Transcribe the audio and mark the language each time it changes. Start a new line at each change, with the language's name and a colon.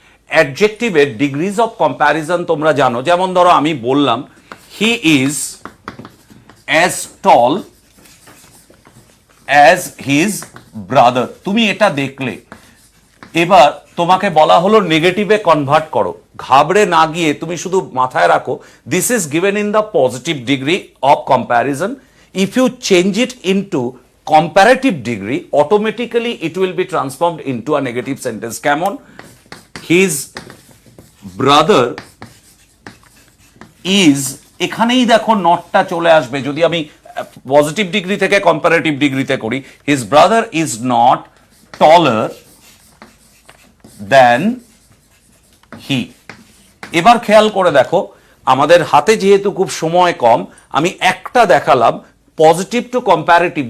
Bangla: অ্যাডজেক্টিভের degrees of comparison তোমরা জানো। যেমন ধরো আমি বললাম
English: he is as tall as his brother,
Bangla: তুমি এটা দেখলে। এবার তোমাকে বলা হলো নেগেটিভে কনভার্ট করো। ঘাবড়ে না গিয়ে তুমি শুধু মাথায় রাখো,
English: This is given in the positive degree of comparison. If you change it into comparative degree, automatically it will be transformed into a negative sentence.
Bangla: কেমন?
English: His brother is,
Bangla: এখানেই দেখো নটটা চলে আসবে। যদি আমি পজিটিভ ডিগ্রি থেকে কম্পারেটিভ ডিগ্রিতে করি,
English: his brother is not taller than he.
Bangla: এবার খেয়াল করে দেখো, আমাদের হাতে যেহেতু খুব সময় কম, আমি একটা দেখালাম পজিটিভ টু কম্প্যারেটিভ।